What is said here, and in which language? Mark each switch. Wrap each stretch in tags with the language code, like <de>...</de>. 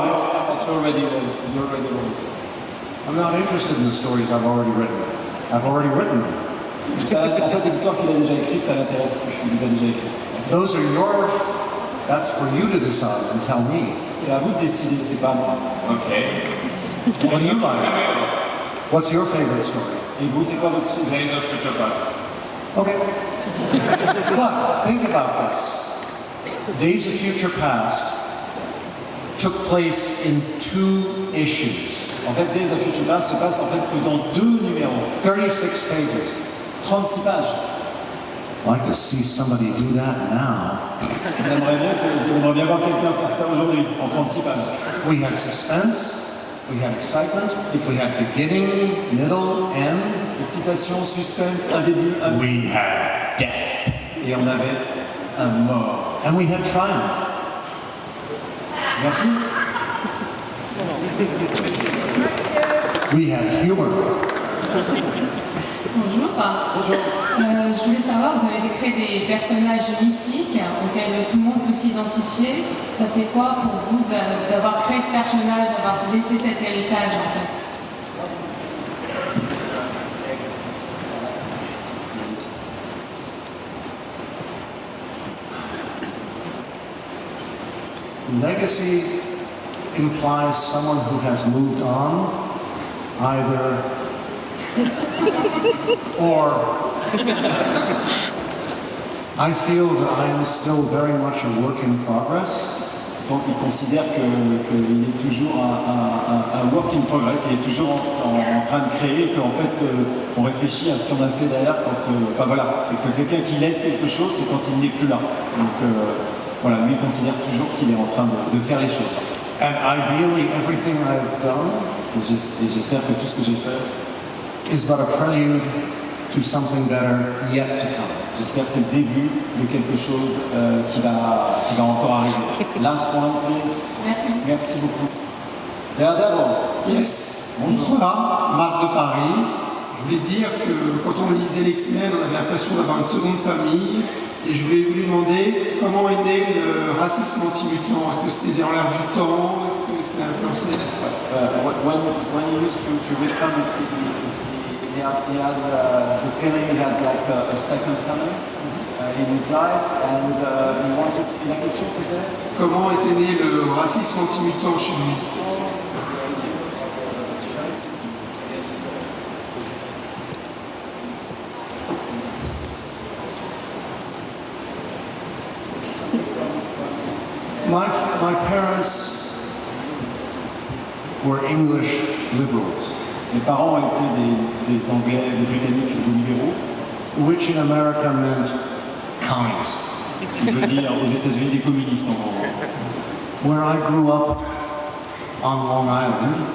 <en>wrote, that you already wrote. I'm not interested in the stories I've already written. I've already written them.</en> <fr>En fait, les histoires qu'il a déjà écrites, ça l'intéresse plus, il les a déjà écrites.</fr> <en>Those are that's for you to decide and tell me.</en> <fr>C'est à vous de décider, c'est pas à moi.</fr> <en>Okay. What do you like? What's your favorite story?</en> <fr>Et vous, c'est quoi votre sujet?</fr> <en>Days of Future Past. Okay. But think about this. Days of Future Past took place in 2 issues.</en> <fr>En fait, Days of Future Past se passe en fait que dans 2 numéros,</fr> <en>36 pages.</en> <fr>36 pages.</fr> <en>I'd like to see somebody do that now.</en> <fr>On aimerait bien voir quelqu'un faire ça aujourd'hui, en 36 pages.</fr> <en>We had suspense, we had excitement, we had beginning, middle, end.</en> <fr>Excitation, suspense, un début, un...</fr> <en>We had death.</en> <fr>Et on avait un mort.</fr> <en>And we had triumph.</en> <fr>Merci.</fr> <en>We had humor.</en> <fr>Bonjour. Bonjour. Je voulais savoir, vous avez créé des personnages mythiques auxquels tout le monde peut s'identifier. Ça fait quoi pour vous d'avoir créé ce personnage, d'avoir laissé cet héritage en fait?</fr> <en>Legacy implies someone who has moved on, either or I feel that I am still very much a work in progress.</en> <fr>Donc il considère qu'il est toujours un</fr> <en>work in progress,</en> <fr>il est toujours en train de créer, et qu'en fait on réfléchit à ce qu'on a fait derrière quand... enfin voilà, c'est que quelqu'un qui laisse quelque chose, c'est quand il n'est plus là. Donc voilà, lui il considère toujours qu'il est en train de faire les choses.</fr> <en>And ideally everything I've done</en> <fr>Et j'espère que tout ce que j'ai fait</fr> <en>is but a prelude to something better yet to come.</en> <fr>J'espère que c'est le début de quelque chose qui va encore arriver.</fr> <en>Last one, please.</en> <fr>Merci. Merci beaucoup. Daredevil.</fr> <en>Yes.</en> <fr>Bonjour. Marc de Paris. Je voulais dire que quand on lisait l'X-Men, on avait l'impression d'avoir une seconde famille. Et je voulais vous demander comment est né le racisme anti-mutant. Est-ce que c'était dans l'air du temps? Est-ce que c'était influencé?</fr> <en>When he used to read comics, he had the feeling he had like a second family in his life, and he wanted.</en> <fr>La question c'était Comment était né le racisme anti-mutant chez lui?</fr> <en>My parents were English liberals,</en> <fr>Mes parents étaient des Anglais, des Britanniques, des libéraux,</fr> <en>which in America meant commies.</en> <fr>ce qui veut dire aux États-Unis des communistes en gros.</fr> <en>Where I grew up on Long Island,</en>